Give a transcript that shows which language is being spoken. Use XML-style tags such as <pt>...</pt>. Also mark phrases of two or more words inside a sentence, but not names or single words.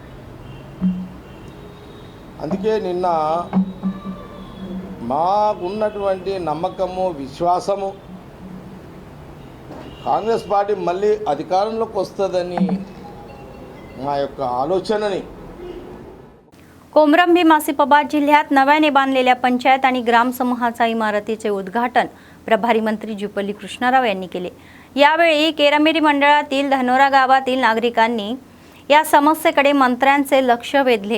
<te>అందుకే నిన్న మాకున్నటువంటి నమ్మకము, విశ్వాసము కాంగ్రెస్ పార్టీ మళ్ళీ అధికారంలోకి వస్తుందని మా యొక్క ఆలోచనని।</te> <mr>कोमरंभी मासिफाबाद जिल्ह्यात नव्याने बांधलेल्या पंचायत आणि ग्राम समूहाचा इमारतीचे उद्घाटन प्रभारी मंत्री जुपल्ली कृष्णराव यांनी केले। यावेळी केरामेरी मंडळातील धनोरा गावातील नागरिकांनी या समस्येकडे मंत्र्यांचे लक्ष वेधले।</mr>